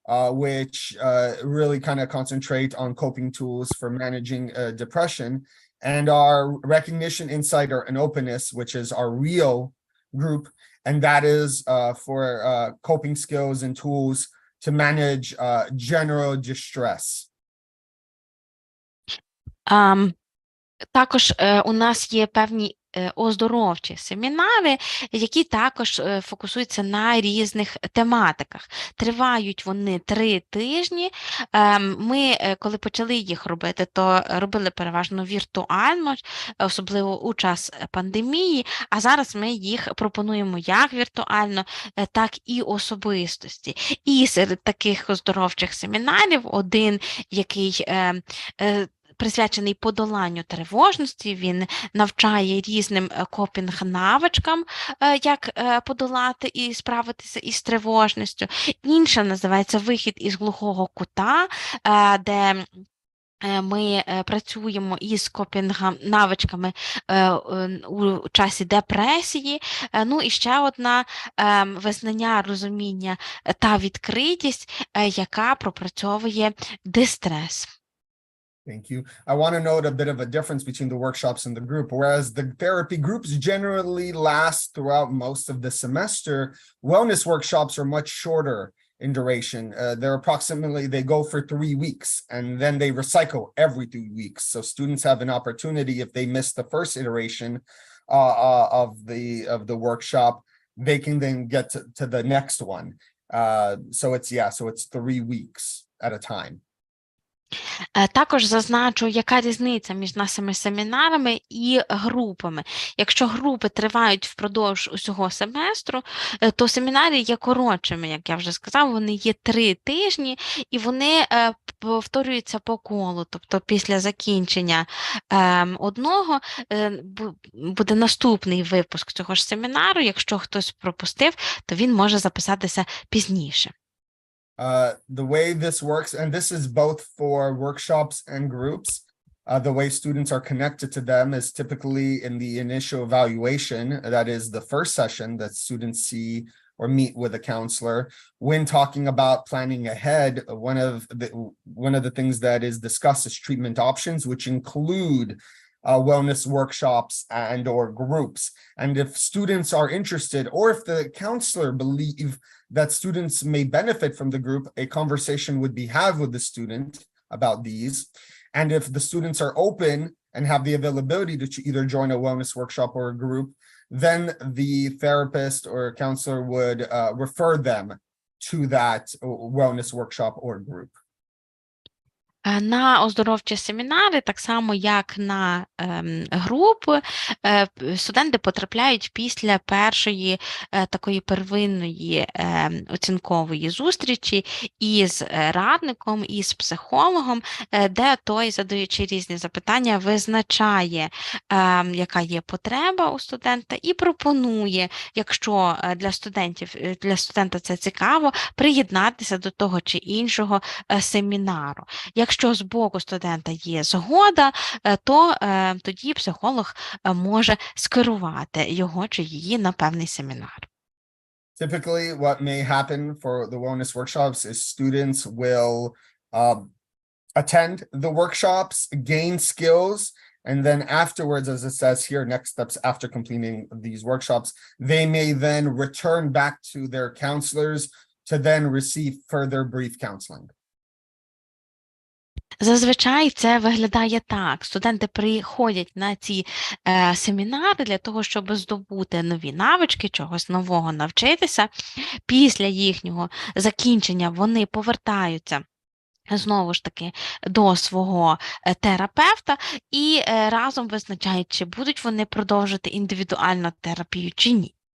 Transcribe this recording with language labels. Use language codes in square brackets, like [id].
[en] which really kind of concentrate on coping tools for managing depression; and our recognition, insight, and openness, which is our real group, and that is for coping skills and tools to manage general distress. [uk] Також у нас є певні оздоровчі семінари, які також фокусуються на різних тематиках. Тривають вони 3 тижні. Ми, коли почали їх робити, то робили переважно віртуально, особливо у час пандемії, а зараз ми їх пропонуємо як віртуально, так і особистості. І серед таких оздоровчих семінарів один, який присвячений подоланню тривожності, він навчає різним копінг-навичкам, як подолати і справитися із тривожністю. Інша називається «Вихід із глухого кута», де ми працюємо із копінг-навичками у часі депресії. Ну і ще одна визнання, розуміння та відкритість, яка пропрацьовує дистрес. [en] Thank you. I want to note a bit of a difference between the workshops and the group. Whereas the therapy groups generally last throughout most of the semester, wellness workshops are much shorter in duration. They're approximately, they go for 3 weeks, and then they recycle every 3 weeks. So students have an opportunity, if they miss the first iteration of the workshop, they can then get to the next one. So it's 3 weeks at a time. [uk] Також зазначу, яка різниця між нашими семінарами і групами. Якщо групи тривають впродовж усього семестру, то семінари є коротшими, як я вже сказав, вони є 3 тижні, і вони повторюються по колу. Тобто після закінчення одного буде наступний випуск цього ж семінару. Якщо хтось пропустив, то він може записатися пізніше. [en] The way this works, and this is both for workshops and groups, the way students are connected to them is typically in the initial evaluation. That is the first session that students see or meet with a counselor. When talking about planning ahead, one of the things that is discussed is treatment options, which include wellness workshops and or groups. And if students are interested, or if the counselor believe that students may benefit from the group, a conversation would be had with the student about these. And if the students are open and have the availability to either join a wellness workshop or a group, then the therapist or counselor would refer them to that wellness workshop or group. [uk] На оздоровчі семінари, так само як на групи, студенти потрапляють після першої такої первинної оцінкової зустрічі із радником, із психологом, де той, задаючи різні запитання, визначає, яка є потреба у студента, і пропонує, якщо для студента це цікаво, приєднатися до того чи іншого семінару. Якщо з боку студента є згода, то тоді психолог може скерувати його чи її на певний семінар. [en] Typically, what may happen for the wellness workshops is students will attend the workshops, gain skills, and then afterwards, as it says here, next steps after completing these workshops, they may then return back to their counselors to then receive further brief counseling. [uk] Зазвичай це виглядає так. Студенти приходять на ці семінари для того, щоб здобути нові навички, чогось нового навчитися. Після їхнього закінчення вони повертаються знову ж таки до свого терапевта і разом визначають, чи будуть вони продовжити індивідуальну терапію чи ні.